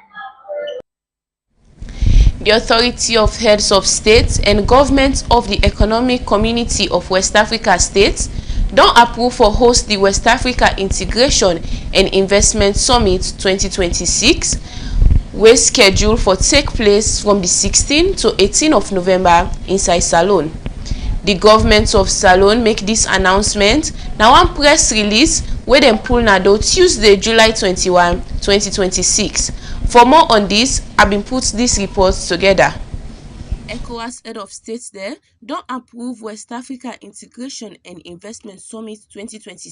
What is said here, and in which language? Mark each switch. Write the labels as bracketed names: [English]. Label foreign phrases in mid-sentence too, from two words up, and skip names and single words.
[Krio] The Authority of Heads of States and Governments of the Economic Community of West Africa States don approve for host the West Africa Integration and Investment Summit 2026, wey scheduled for take place from the 16th to 18th of November inside Salone. The government of Salone make this announcement na one press release wey dem pull na do Tuesday, July 21, 2026. For more on this, I been put this report together. ECOWAS head of state there don approve West Africa Integration and Investment Summit 2026.